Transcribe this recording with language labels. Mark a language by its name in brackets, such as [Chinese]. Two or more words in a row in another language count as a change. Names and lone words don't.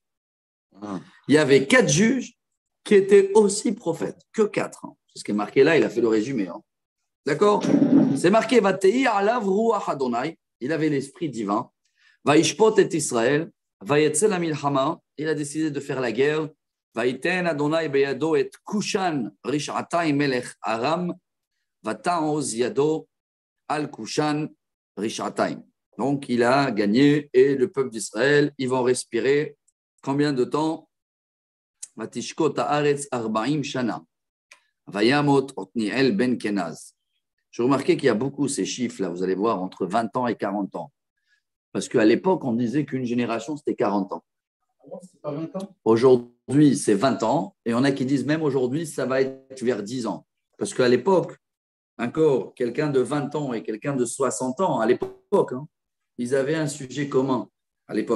[French] Il y avait 4 juges qui étaient aussi prophètes, que 4. C'est ce qui est marqué là, il a fait le résumé. D'accord? C'est marqué, [Hebrew] ותהי עליו רוח אדני, [French] il avait l'esprit divin, [Hebrew] וישפט את ישראל ויצא למלחמה, [French] il a décidé de faire la guerre, [Hebrew] ויתן אדני בידו את כושן רשעתים מלך ארם ותעז ידו על כושן רשעתים. [French] Donc, il a gagné et le peuple d'Israël, ils vont respirer combien de temps? [Hebrew] ותשקט הארץ ארבעים שנה. וימת עתניאל בן קנז. [French] Je remarquais qu'il y a beaucoup ces chiffres là, vous allez voir, entre 20 ans et 40 ans. Parce qu'à l'époque, on disait qu'une génération, c'était 40 ans. C'était pas 20 ans. Aujourd'hui, c'est 20 ans. Et on a qui disent même aujourd'hui, ça va être vers 10 ans. Parce qu'à l'époque, encore, quelqu'un de 20 ans et quelqu'un de 60 ans, à l'époque, ils avaient un sujet commun à l'époque.